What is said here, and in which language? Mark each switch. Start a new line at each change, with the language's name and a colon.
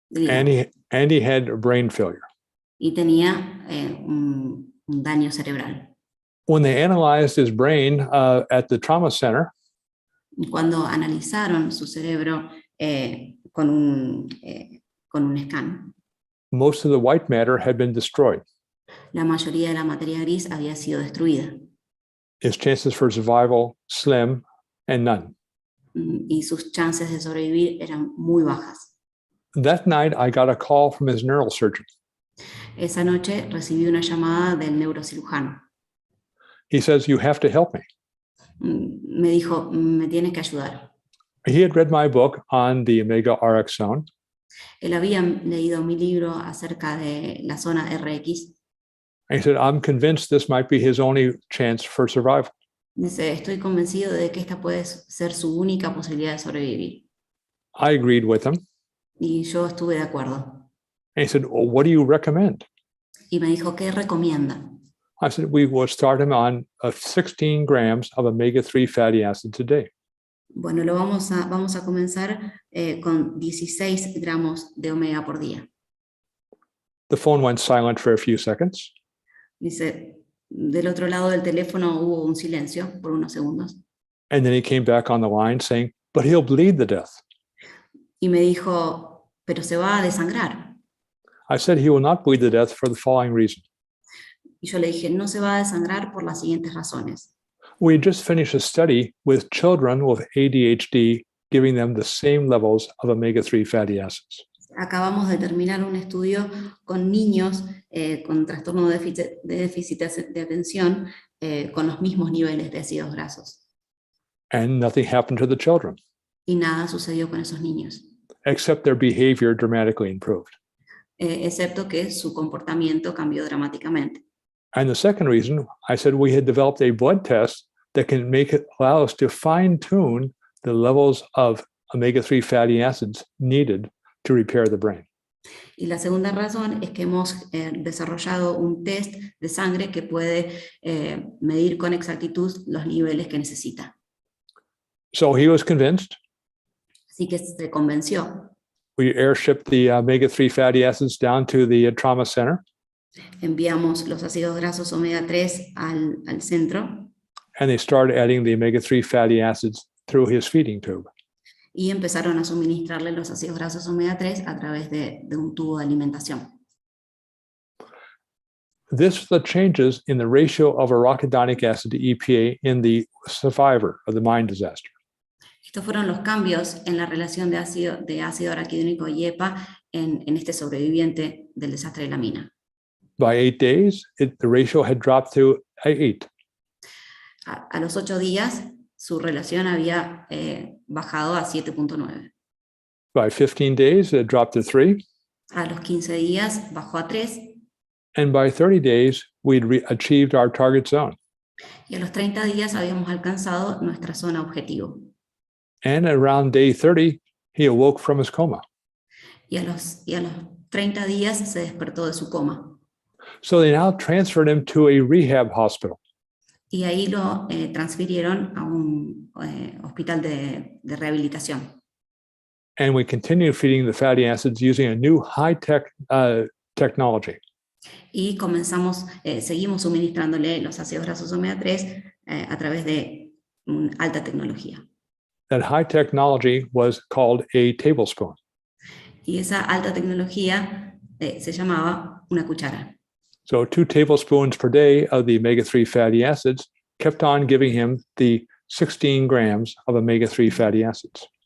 English: And he had brain failure.
Spanish: Y tenía un daño cerebral.
English: When they analyzed his brain at the trauma center,
Spanish: Cuando analizaron su cerebro con un scan,
English: most of the white matter had been destroyed.
Spanish: la mayoría de la materia gris había sido destruida.
English: His chances for survival slim and none.
Spanish: Y sus chances de sobrevivir eran muy bajas.
English: That night, I got a call from his neurosurgeon.
Spanish: Esa noche recibí una llamada del neurocirujano.
English: He says, "You have to help me."
Spanish: Me dijo, me tienes que ayudar.
English: He had read my book on the omega RX zone,
Spanish: Él había leído mi libro acerca de la zona RX.
English: and he said, "I'm convinced this might be his only chance for survival."
Spanish: Dice, estoy convencido de que esta puede ser su única posibilidad de sobrevivir.
English: I agreed with him.
Spanish: Y yo estuve de acuerdo.
English: And he said, "Well, what do you recommend?"
Spanish: Y me dijo, ¿qué recomienda?
English: I said, "We will start him on 16 grams of omega-3 fatty acids a day."
Spanish: Bueno, vamos a comenzar con 16 gramos de omega por día.
English: The phone went silent for a few seconds.
Spanish: Dice, del otro lado del teléfono hubo un silencio por unos segundos.
English: And then he came back on the line saying, "But he'll bleed to death."
Spanish: Y me dijo, pero se va a desangrar.
English: I said, "He will not bleed to death for the following reason.
Spanish: Y yo le dije, no se va a desangrar por las siguientes razones.
English: We just finished a study with children with ADHD, giving them the same levels of omega-3 fatty acids.
Spanish: Acabamos de terminar un estudio con niños con trastorno de déficit de atención con los mismos niveles de ácidos grasos.
English: And nothing happened to the children,
Spanish: Y nada sucedió con esos niños,
English: except their behavior dramatically improved.
Spanish: Excepto que su comportamiento cambió dramáticamente.
English: And the second reason, I said we had developed a blood test that can allow us to fine-tune the levels of omega-3 fatty acids needed to repair the brain.
Spanish: Y la segunda razón es que hemos desarrollado un test de sangre que puede medir con exactitud los niveles que necesita.
English: So he was convinced.
Spanish: Así que se convenció.
English: We airshipped the omega-3 fatty acids down to the trauma center.
Spanish: Enviamos los ácidos grasos omega 3 al centro.
English: And they started adding the omega-3 fatty acids through his feeding tube.
Spanish: Y empezaron a suministrarle los ácidos grasos omega 3 a través de un tubo de alimentación.
English: This was the changes in the ratio of arachidonic acid to EPA in the survivor of the mine disaster.
Spanish: Estos fueron los cambios en la relación de ácido araquidónico y EPA en este sobreviviente del desastre de la mina.
English: By 8 days, the ratio had dropped to 8.
Spanish: A los 8 días, su relación había bajado a 7.9.
English: By 15 days, it dropped to 3.
Spanish: A los 15 días, bajó a 3.
English: And by 30 days, we'd achieved our target zone.
Spanish: Y a los 30 días habíamos alcanzado nuestra zona objetivo.
English: And around day 30, he awoke from his coma.
Spanish: Y a los 30 días se despertó de su coma.
English: So they now transferred him to a rehab hospital.
Spanish: Y ahí lo transfirieron a un hospital de rehabilitación.
English: And we continued feeding the fatty acids using a new high-tech technology.
Spanish: Y seguimos suministrándole los ácidos grasos omega 3 a través de alta tecnología.
English: That high technology was called a tablespoon.
Spanish: Y esa alta tecnología se llamaba una cuchara.
English: So 2 tablespoons per day of the omega-3 fatty acids kept on giving him the 16 grams of omega-3 fatty acids.